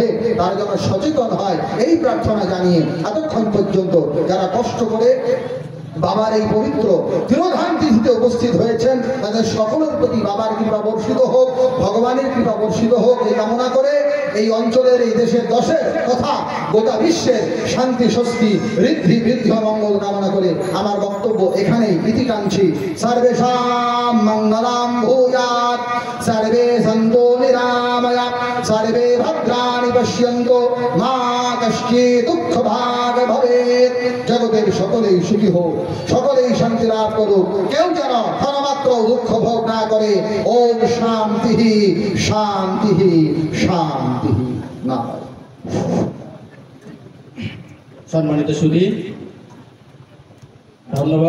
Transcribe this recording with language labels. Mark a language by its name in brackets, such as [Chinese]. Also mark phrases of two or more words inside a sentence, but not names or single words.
[Bangla] তারা যেন সচেতন হয়, এই প্রার্থনা জানিয়ে এতক্ষণ পর্যন্ত যারা কষ্ট করে বাবার এই পবিত্র তিরোধান তিথিতে উপস্থিত হয়েছেন, তাদের সকলের প্রতি বাবার কৃপা বর্ষিত হোক, ভগবানের কৃপা বর্ষিত হোক এই কামনা করে এই অঞ্চলের, এই দেশের দশের তথা গোটা বিশ্বের শান্তি স্বস্তি ঋদ্ধি বৃদ্ধি ও মঙ্গল কামনা করে আমার বক্তব্য এখানেই ইতি টানছি। [Sanskrit] সর্বেষাং মঙ্গলাং ভূয়াৎ, সর্বে সন্তু নিরাময়া, সর্বে ভদ্রাণি পশ্যন্তু, মা কশ্চিৎ দুঃখ ভাগ ভবেৎ। [Bangla] জগতের সকলেই সুখী হোক, সকলেই শান্তি লাভ করুক, কেউ যেন ক্ষণমাত্র দুঃখ ভোগ না করে। [Sanskrit] ওম শান্তি শান্তি শান্তি। না [Bangla] সম্মানিত সুধী, ধন্যবাদ।